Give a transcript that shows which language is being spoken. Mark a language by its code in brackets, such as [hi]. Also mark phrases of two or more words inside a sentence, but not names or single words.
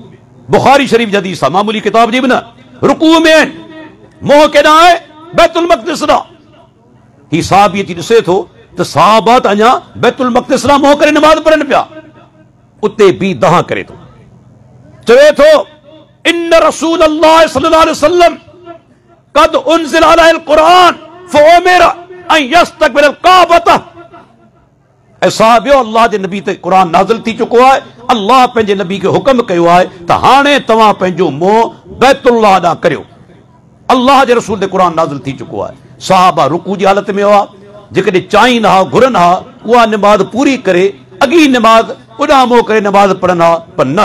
[sd] बुखारी शरीफ़ जी हदीस आहे, मामूली किताब जी बि न, रुकू में आहिनि। मोह केॾां आहे? बैतुल मक़दिस ॾांहुं। ही साहबी अची ॾिसे थो त साहबा त अञा बैतुल मक़दिस ॾांहुं मोह करे नमाज़ पढ़नि पिया। उते बि दहा करे थो, चवे थो [ar] إن رسول الله صلى الله عليه وسلم قد أنزل عليه القرآن فأمر أن يستقبل الكعبة. [sd] ऐं साहबियो, अल्लाह जे नबी ते क़ुरान नाज़िल थी चुको आहे। अल्लाह पंहिंजे नबी खे हुक्म कयो आहे त हाणे तव्हां पंहिंजो मोह बैतुल्लाह ॾांहुं करियो। अल्लाह जे रसूल ते क़ुरान नाज़िल थी चुको आहे। साहबा रुकू जी हालत में हुआ। जेकॾहिं चाहिनि हा, घुरनि हा, उहा नमाज़ पूरी करे अॻी नमाज़ ओॾां मोह करे नमाज़ पढ़नि हा, पर न।